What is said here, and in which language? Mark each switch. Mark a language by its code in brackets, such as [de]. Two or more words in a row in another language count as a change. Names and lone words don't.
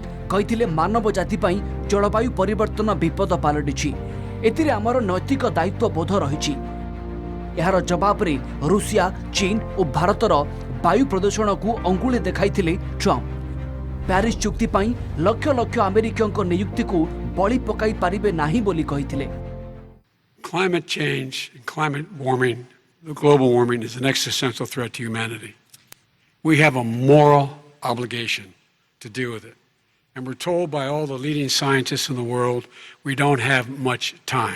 [or] କହିଥିଲେ ମାନବ ଜାତି ପାଇଁ ଜଳବାୟୁ ପରିବର୍ତ୍ତନ ବିପଦ ପାଲଟିଛି ଏଥିରେ ଆମର ନୈତିକ ଦାୟିତ୍ୱ ବୋଧ ରହିଛି ଯାହାର ଜବାବ ରେ ରୁଷିଆ ଚୀନ ଓ ଭାରତର ବାୟୁ ପ୍ରଦୂଷଣ କୁ ଅଙ୍ଗୁଳି ଦେଖାଇଥିଲେ ଟ୍ରମ୍ପ ପ୍ୟାରିସ ଚୁକ୍ତି ପାଇଁ ଲକ୍ଷ ଲକ୍ଷ ଆମେରିକାନ ନିଯୁକ୍ତି କୁ ବଳି ପକାଇ ପାରିବେ ନାହିଁ ବୋଲି କହିଥିଲେ [en] Climate change and climate warming, the global warming, is an existential threat to humanity. We have a moral obligation to deal with it. And we're told by all the leading scientists in the world we don't have much time.